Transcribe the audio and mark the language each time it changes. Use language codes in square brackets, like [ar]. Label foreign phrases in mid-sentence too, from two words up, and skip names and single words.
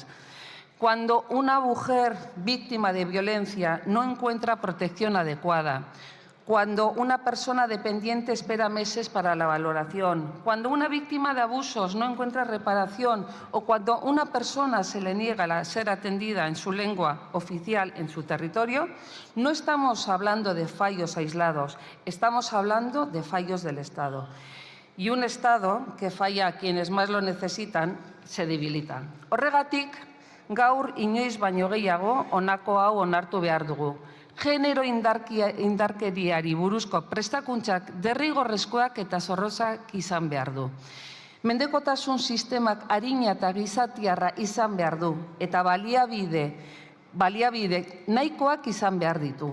[es] Cuando una mujer víctima de violencia no encuentra protección adecuada, cuando una persona dependiente espera meses para la valoración, cuando una víctima de abusos no encuentra reparación o cuando a una persona se le niega a ser atendida en su lengua oficial en su territorio, no estamos hablando de fallos aislados, estamos hablando de fallos del Estado. Y un Estado que falla a quienes más lo necesitan se debilita. [eu] Horregatik, gaur inoiz baino gehiago honako hau onartu behar dugu. Genero indarkeriari buruzko prestakuntzak derrigorrezkoak eta zorrozak izan behar du. Mendekotasun sistemak arina eta gizatiarra izan behar du eta baliabide nahikoak izan behar ditu.